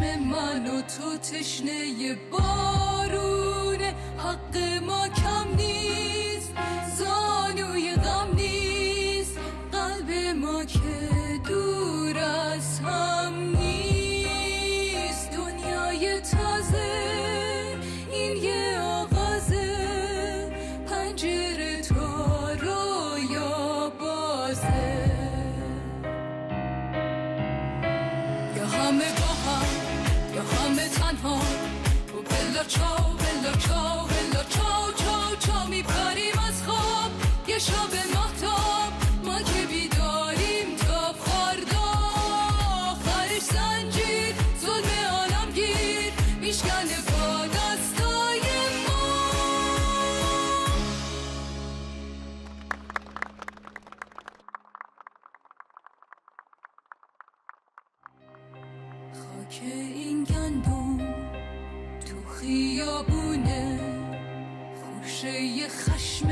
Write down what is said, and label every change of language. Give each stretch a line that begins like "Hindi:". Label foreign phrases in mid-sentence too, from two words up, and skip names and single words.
Persian: من و تو تشنه بارونه حق ما کم نیست زانوی غم نیست قلب ما که دور از هم نیست دنیای تازه این یه آغازه پنجره تا رویا بازه یا همه با هم یا همه تنها و
Italian: bella ciao bella ciao bella ciao ciao ciao
Persian: چاو میپریم از خواب یه شب مهتاب ما که بیداریم تا فردا آخرش زنجیر ظلم عالمگیر میشکنه با دستای ما خاک این گندم تو خیابونه خوشه خشم